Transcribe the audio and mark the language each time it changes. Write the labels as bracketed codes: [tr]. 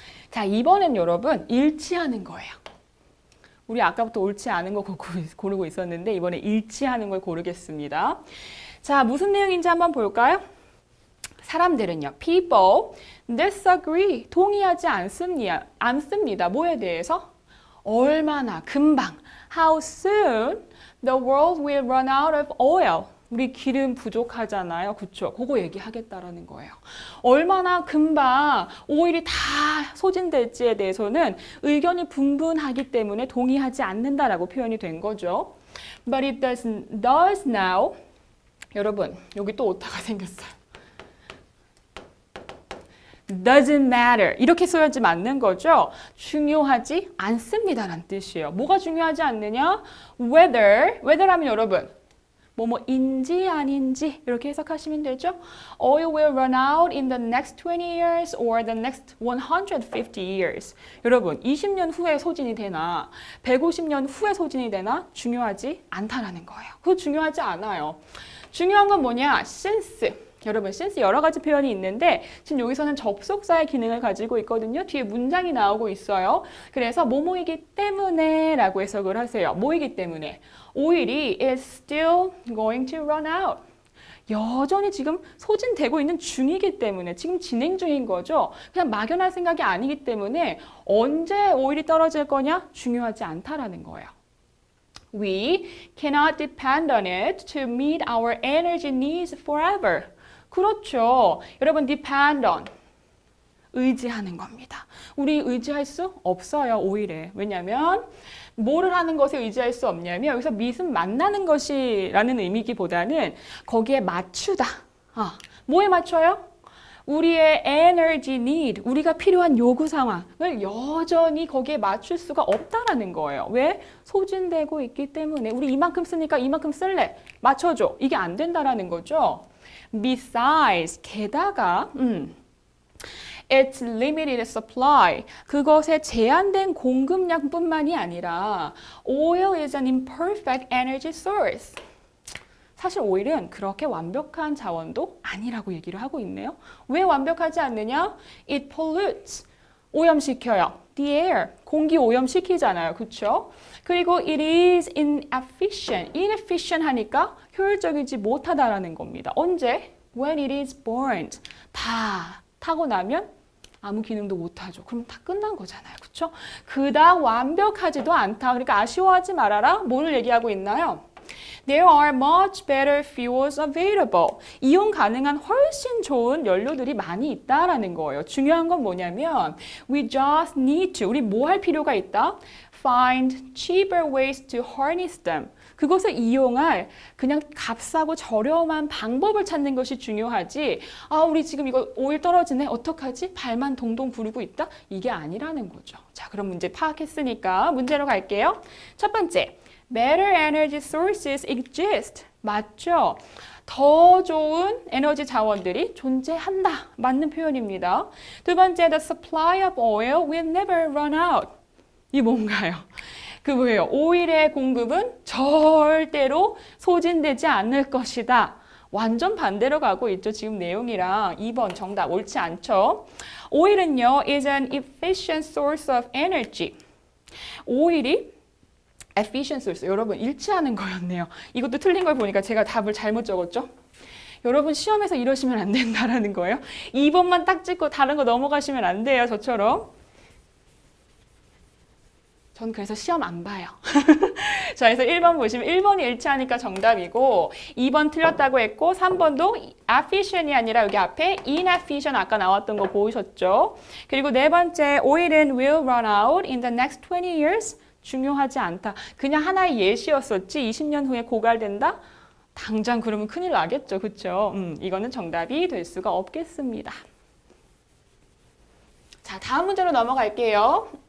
[ko] 자, 이번엔 여러분 일치하는 거예요. 우리 아까부터 옳지 않은 거 고르고 있었는데 이번에 일치하는 걸 고르겠습니다. 자, 무슨 내용인지 한번 볼까요? 사람들은요, [en] people disagree, [ko] 동의하지 않습니다. 뭐에 대해서? 얼마나, 금방, [en] how soon the world will run out of oil. [ko] 우리 기름 부족하잖아요. 그쵸? 그거 얘기하겠다라는 거예요. 얼마나 금방 오일이 다 소진될지에 대해서는 의견이 분분하기 때문에 동의하지 않는다라고 표현이 된 거죠. [en] But it does now. [ko] 여러분, 여기 또 오타가 생겼어요. [en] doesn't matter. [ko] 이렇게 써야지 맞는 거죠. 중요하지 않습니다라는 뜻이에요. 뭐가 중요하지 않느냐? whether 하면 여러분 뭐뭐인지 아닌지 이렇게 해석하시면 되죠. [en] Oil will run out in the next 20 years or the next 150 years. [ko] 여러분 20년 후에 소진이 되나 150년 후에 소진이 되나 중요하지 않다라는 거예요. 그거 중요하지 않아요. 중요한 건 뭐냐? since. 여러분 since 여러 가지 표현이 있는데 지금 여기서는 접속사의 기능을 가지고 있거든요. 뒤에 문장이 나오고 있어요. 그래서 뭐뭐이기 때문에 라고 해석을 하세요. 뭐이기 때문에? 오일이 [en] is still going to run out. [ko] 여전히 지금 소진되고 있는 중이기 때문에 지금 진행 중인 거죠. 그냥 막연할 생각이 아니기 때문에 언제 오일이 떨어질 거냐? 중요하지 않다라는 거예요. [en] We cannot depend on it to meet our energy needs forever. [ko] 그렇죠. 여러분 depend on 의지하는 겁니다. 우리 의지할 수 없어요. 오일에. 왜냐하면 뭐를 하는 것에 의지할 수 없냐면 여기서 meet은 만나는 것이라는 의미기보다는 거기에 맞추다. 뭐에 맞춰요? 우리의 energy need, 우리가 필요한 요구 상황을 여전히 거기에 맞출 수가 없다라는 거예요. 왜? 소진되고 있기 때문에 우리 이만큼 쓰니까 이만큼 쓸래. 맞춰줘. 이게 안 된다라는 거죠. [en] Besides, [ko] 게다가 [en] its limited supply, [ko] 그것의 제한된 공급량뿐만이 아니라 [en] oil is an imperfect energy source. [ko] 사실 오일은 그렇게 완벽한 자원도 아니라고 얘기를 하고 있네요. 왜 완벽하지 않느냐? [en] It pollutes, [ko] 오염시켜요. [en] The air, [ko] 공기 오염시키잖아요. 그렇죠? 그리고 [en] it is inefficient, [ko] inefficient 하니까 효율적이지 못하다라는 겁니다. 언제? [en] When it is burned, [ko] 다 타고 나면 아무 기능도 못하죠. 그럼 다 끝난 거잖아요. 그렇죠? 그닥 완벽하지도 않다. 그러니까 아쉬워하지 말아라. 뭐를 얘기하고 있나요? [en] There are much better fuels available. [ko] 이용 가능한 훨씬 좋은 연료들이 많이 있다라는 거예요. 중요한 건 뭐냐면 [en] we just need to, [ko] 우리 뭐 할 필요가 있다? [en] Find cheaper ways to harness them. [ko] 그것을 이용할 그냥 값싸고 저렴한 방법을 찾는 것이 중요하지. 우리 지금 이거 오일 떨어지네. 어떡하지? 발만 동동 구르고 있다? 이게 아니라는 거죠. 자, 그럼 문제 파악했으니까 문제로 갈게요. 첫 번째. [en] Better energy sources exist. [ko] 맞죠? 더 좋은 에너지 자원들이 존재한다. 맞는 표현입니다. 두 번째, [en] the supply of oil will never run out. [ko] 이 뭔가요? 그 뭐예요? 오일의 공급은 절대로 소진되지 않을 것이다. 완전 반대로 가고 있죠. 지금 내용이랑 2번 정답 옳지 않죠? 오일은요, [en] is an efficient source of energy. [ko] 오일이 efficient source. 여러분 일치하는 거였네요. 이것도 틀린 걸 보니까 제가 답을 잘못 적었죠? 여러분 시험에서 이러시면 안 된다라는 거예요. 2번만 딱 찍고 다른 거 넘어가시면 안 돼요. 저처럼. 전 그래서 시험 안 봐요. 자, 그래서 1번 보시면 1번이 일치하니까 정답이고 2번 틀렸다고 했고 3번도 efficient이 아니라 여기 앞에 inefficient 아까 나왔던 거 보이셨죠? 그리고 네 번째, [en] oil은 will run out in the next 20 years. [ko] 중요하지 않다. 그냥 하나의 예시였었지 20년 후에 고갈된다? 당장 그러면 큰일 나겠죠. 그렇죠? 이거는 정답이 될 수가 없겠습니다. 자, 다음 문제로 넘어갈게요.